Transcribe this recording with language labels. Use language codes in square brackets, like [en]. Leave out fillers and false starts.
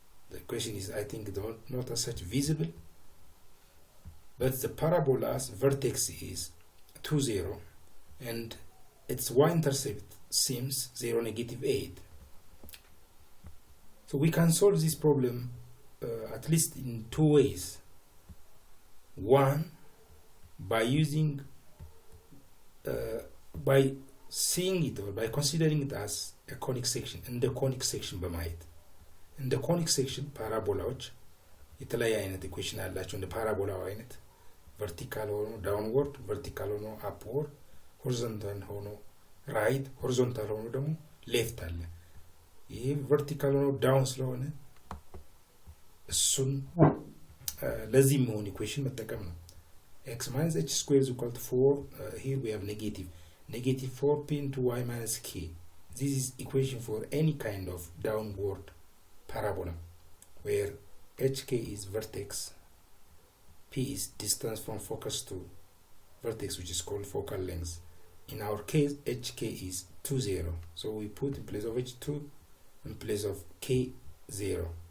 [en] The question is, I think, not as such visible, but the parabola's vertex is 2, 0, and its y-intercept seems 0, -8. So we can solve this problem at least in 2 ways. One, by using, by seeing it or by considering it as a conic section, in the conic section [am] በማየት in the conic section ፓራቦላዎች የተለያየ አይነት ኢኩዌሽን አላቸው። እንደ ፓራቦላው አይነት ቨርቲካል ሆኖ ዳውንወርድ፣ ቨርቲካል ሆኖ አፕወርድ፣ ሆሪዞንታል ሆኖ ራይት፣ ሆሪዞንታል ሆኖ ደግሞ ሌፍት አለ። ይሄ ቨርቲካል ሆኖ ዳውን ስለሆነ እሱን ለዚህ የሚሆን ኢኩዌሽን መጠቀም ነው። [en] x minus h squared is equal to 4. Here we have negative 4p into y minus k. This is equation for any kind of downward parabola where hk is vertex, p is distance from focus to vertex, which is called focal length. In our case, hk is 2, 0. So we put in place of h2 in place of k 0.